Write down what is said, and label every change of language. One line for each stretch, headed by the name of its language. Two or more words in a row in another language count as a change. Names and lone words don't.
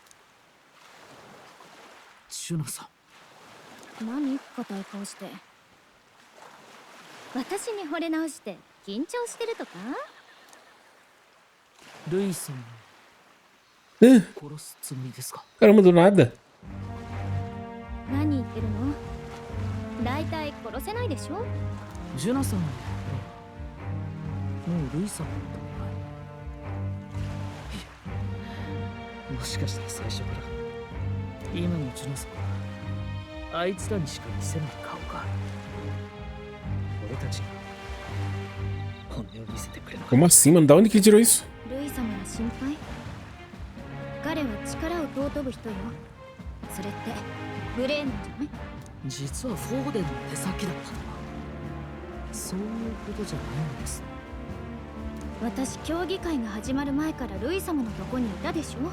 Japanese: シュナさん。何硬い顔して。私に惚れ直して緊張してるとか？ルイさん
Portuguese: Caramba,
Japanese: 殺すつもりですか？
Portuguese: do nada.
Japanese: 何言ってるの？大体殺せないでしょ？ジュナさんはもうルイさんのこともしかして最初から今のジュナさんはあいつらにしか見せない顔がある。俺たちに本音を見せてくれなかった。
Portuguese: Como assim, mano? Da onde que ele tirou isso?
Japanese: ルイ様が心配？彼は力を尊ぶ人よ。それって無礼なんじゃない？実はフォーデンの手先だったとはそういうことじゃないんです。私、競技会が始まる前からルイ様のとこにいたでしょ。